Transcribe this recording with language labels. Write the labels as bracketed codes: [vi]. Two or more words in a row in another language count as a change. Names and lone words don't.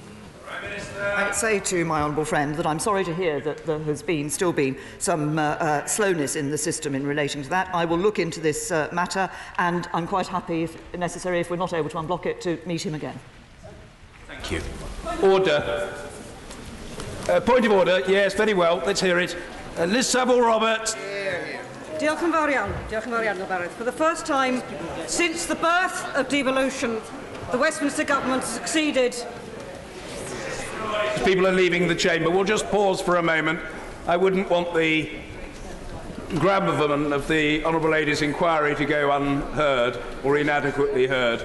[en] I say to my honourable friend that I'm sorry to hear that there has still been some slowness in the system in relating to that. I will look into this matter, and I'm quite happy, if necessary, if we're not able to unblock it, to meet him again. Thank you. Order. Point of order. Yes, very well. Let's hear it. Liz Saville-Roberts. [cy] Diolch yn fawr iawn, Gareth. [en] For the first time since the birth of devolution, the Westminster Government succeeded. People are leaving the chamber. We'll just pause for a moment. I wouldn't want the gravamen of the Honourable Lady's inquiry to go unheard or inadequately heard.